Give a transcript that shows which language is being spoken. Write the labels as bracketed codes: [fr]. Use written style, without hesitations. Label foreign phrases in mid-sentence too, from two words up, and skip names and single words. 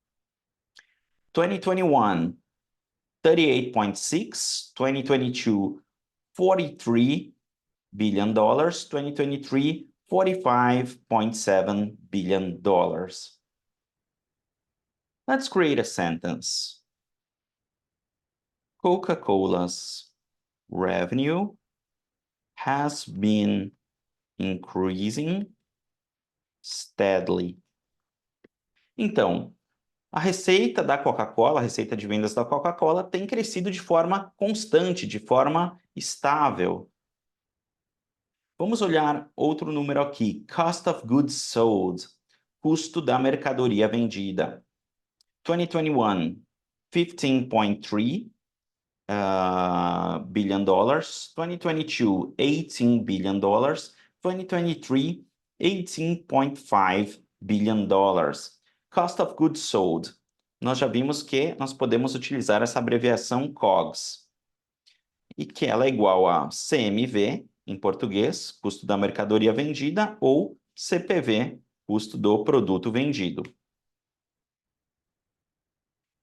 [en] 2021, 38.6, 2022, 43 billion dollars, 2023, 45.7 billion dollars. Let's create a sentence. Coca-Cola's revenue has been increasing steadily. [pt] Então, a receita da Coca-Cola, a receita de vendas da Coca-Cola tem crescido de forma constante, de forma estável. Vamos olhar outro número aqui, [en] Cost of Goods Sold, [pt] custo da mercadoria vendida. [en] 2021, 15.3 billion dollars, 2022, 18 billion dollars, 2023, 18.5 billion dollars. Cost of Goods Sold. [pt] Nós já vimos que nós podemos utilizar essa abreviação COGS. E que ela é igual a CMV, em português, custo da mercadoria vendida, ou CPV, custo do produto vendido.